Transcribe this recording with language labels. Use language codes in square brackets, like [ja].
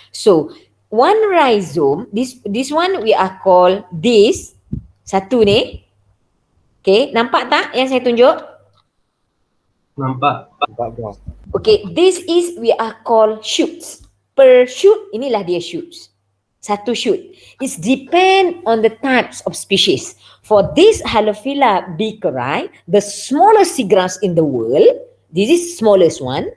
[en] So, one rhizome, this one we are call this, satu ni. [ms] Okay, nampak tak yang saya tunjuk? Nampak. [en] Okay, this is we are call shoots. Per shoot, inilah dia shoots. Satu shoot. It depend on the types of species. For this Halophila beakeri, the smallest seagrass in the world, this is smallest one.